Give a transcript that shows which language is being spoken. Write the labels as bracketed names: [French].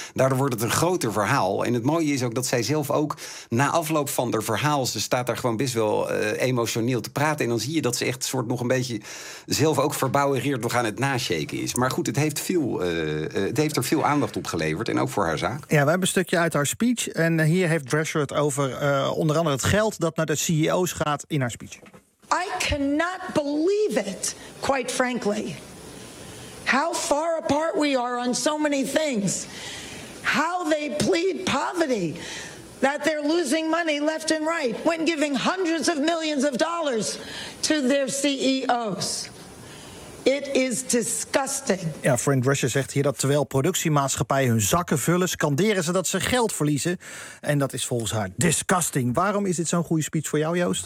[Dutch] Daardoor wordt het een groter verhaal. En het mooie is ook dat zij zelf ook na afloop van haar verhaal, ze staat daar gewoon best wel emotioneel te praten. En dan zie je dat ze echt soort nog een beetje zelf ook verbouwereerd nog aan het nashaken is. Maar goed, het heeft er veel aandacht op geleverd. En ook voor haar zaak. Ja, we hebben een stukje uit haar speech. En hier heeft Drescher het over onder andere het geld dat naar de CEO's gaat in haar speech. [English] I cannot believe it, quite frankly. How far apart we are on so many things. How they plead poverty. That they're losing money left and right when giving hundreds of millions of dollars to their CEO's. It is disgusting. [Dutch] Ja, Friend Russia zegt hier dat terwijl productiemaatschappijen hun zakken vullen, scanderen ze dat ze geld verliezen. En dat is volgens haar disgusting. Waarom is dit zo'n goede speech voor jou, Joost?